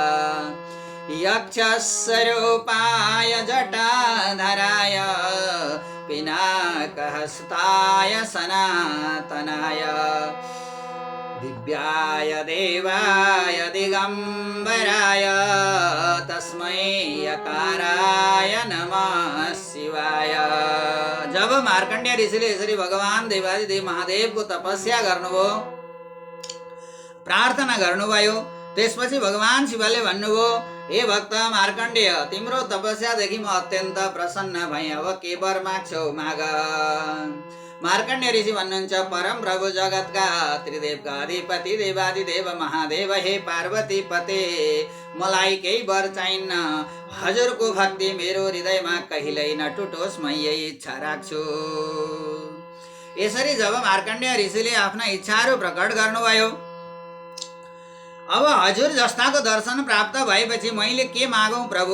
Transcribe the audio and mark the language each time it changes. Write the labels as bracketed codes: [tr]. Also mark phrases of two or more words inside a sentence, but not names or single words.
[sa] यक्षस्वरूपाय जटाधराय पिनाकहस्ताय सनातनाय दिव्याय देवाय दिगम्बराय तस्मै यकाराय नमः शिवाय। [ne] जब मार्कण्डेय ऋषिले यसरी भगवान देवादिदेव महादेवको तपस्या गर्नुभयो, प्रार्थना गर्नुभयो, त्यसपछि भगवान शिवले भन्नुभयो, हे भक्त मार्कण्डेय, तिम्रो तपस्यादेखि म अत्यन्त प्रसन्न भएँ। अब के वर माग्छौ माग। मार्कण्डेय ऋषि भन्नुहुन्छ, परम प्रभु जगतका त्रिदेवका अधिपति देवादिदेव महादेव, हे पार्वती पते, मलाई केही वर चाहिन्न। हजुरको भक्ति मेरो हृदयमा कहिल्यै नटुटोस्, म यही इच्छा राख्छु। यसरी जब मार्कण्डेय ऋषिले आफ्ना इच्छाहरू प्रकट गर्नुभयो, अब हजुर जस्ताको दर्शन प्राप्त भएपछि मैले के मागौँ प्रभु?